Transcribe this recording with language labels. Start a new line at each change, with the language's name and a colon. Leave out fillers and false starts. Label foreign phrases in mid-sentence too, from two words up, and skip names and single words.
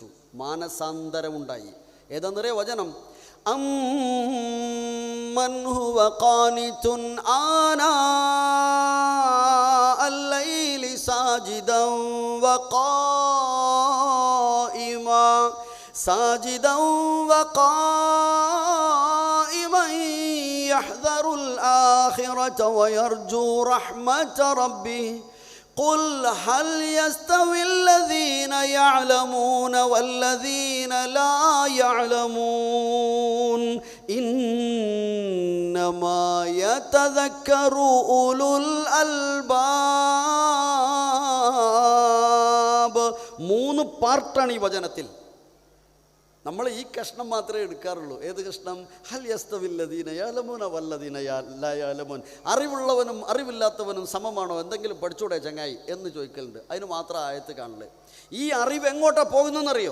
Malayalam: മാനസാന്തരമുണ്ടായി. ഏതാന്നറിയ വചനം?
Arabic: أمن هو قانت آناء الليل ساجدا وقائما ساجدا وقائما يحذر الآخرة ويرجو رحمة ربه قل هل يستوي الذين يعلمون والذين لا يعلمون إنما يتذكر أولو الألباب.
Malayalam: 3 പാർട്ടാണ് ഈ വചനത്തിൽ. നമ്മൾ ഈ കഷ്ണം മാത്രമേ എടുക്കാറുള്ളൂ. ഏത് കഷ്ണം?
Arabic: هل يستوي الذين يعلمون والذين لا يعلمون.
Malayalam: അറിവുള്ളവനും അറിവില്ലാത്തവനും സമമാണോ? എന്തെങ്കിലും പഠിച്ചൂടെ ചങ്ങായി എന്ന് ചോദിക്കലുണ്ട്. അതിന് മാത്രം ആയത്ത് കാണല്. ഈ അറിവ് എങ്ങോട്ടാ പോകുന്നതെന്നറിയോ?